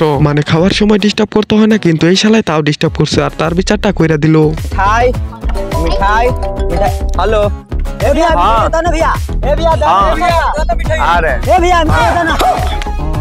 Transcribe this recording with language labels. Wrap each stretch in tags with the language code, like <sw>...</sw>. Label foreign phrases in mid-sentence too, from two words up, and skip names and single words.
<bn>মানে খাওয়ার সময় ডিস্টার্ব করতে হয় না, কিন্তু এই শালায় তাও ডিস্টার্ব করছে, আর তার বিচারটা কইরা দিল। খাই মিঠাই মিঠাই। হ্যালো এ</bn> <hi>भैया, दाना भैया, ए भैया दाना, अरे ए भैया दाना।</hi>